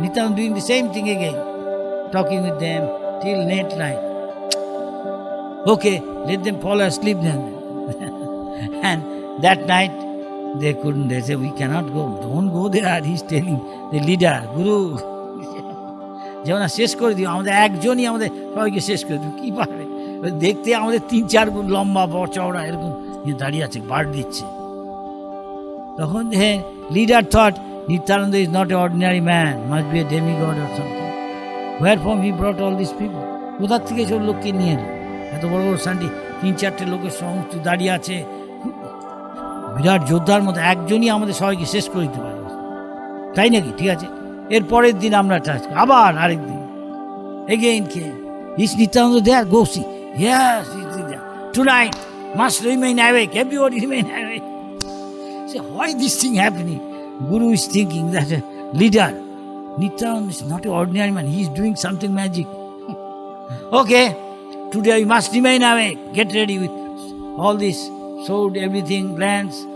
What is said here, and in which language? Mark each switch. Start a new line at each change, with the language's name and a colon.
English: Nityananda doing the same thing again. Talking with them till late night. Okay, let them fall asleep then. And that night, they couldn't. They said, we cannot go. Don't go there. He's telling the leader, Guru.
Bangla: যেমন শেষ করে দিও, আমাদের একজনই আমাদের সবাইকে শেষ করে দিও, কি পারবে? দেখতে আমাদের 3-4 ফুট লম্বা বড় চওড়া এরকম দাঁড়িয়ে আছে, বার দিচ্ছে।
English: তখন leader thought Nityananda is not an ordinary man, must be a demigod or something. Where from he brought all these people?
Bangla: কোথার থেকে সব লোককে নিয়ে এলো? এত বড় বড় সান্ডি 3-4টে লোকের সমস্ত দাঁড়িয়ে আছে, বিরাট যোদ্ধার মতো একজনই আমাদের সবাইকে শেষ করে দিতে পারে, তাই নাকি? ঠিক আছে, এর পরের দিন আমরা আবার আরেকদিন
English: again came. Is Nityananda there? Go see. Yes, he's there. Tonight must remain awake. Everybody remain awake. Say, why this thing happening? Guru is thinking that leader, Nityananda is not an ordinary man. He is doing something magic. Okay, today you must remain awake. Get ready with all this sword, everything, lands.